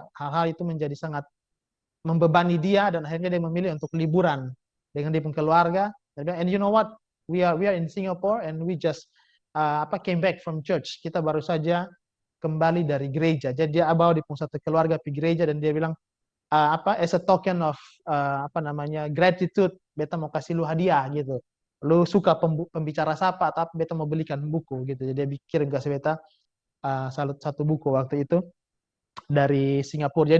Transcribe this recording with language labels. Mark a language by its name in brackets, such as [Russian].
[Indonesian] Hal-hal itu menjadi sangat membebani dia, dan akhirnya dia memilih untuk liburan dengan dia pun keluarga. [English] And you know what, we are in Singapore and we just came back from church. [Indonesian] Kita baru saja kembali dari gereja. Jadi dia bawa di satu keluarga pergi gereja, dan dia bilang [English] as a token of gratitude, [Indonesian] beta mau kasih lu hadiah gitu. Lu suka pembicara siapa, tapi beta mau belikan buku gitu. Jadi dia kirim ke beta satu buku waktu itu dari Singapura.